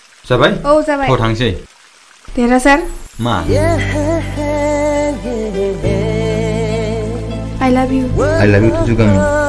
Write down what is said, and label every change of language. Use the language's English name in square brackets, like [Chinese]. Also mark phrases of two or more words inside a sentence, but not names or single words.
[Bodo] जाबाय औ जाबाय थ' थांसै देरहासार मा [English] I love you I love you juga Mi.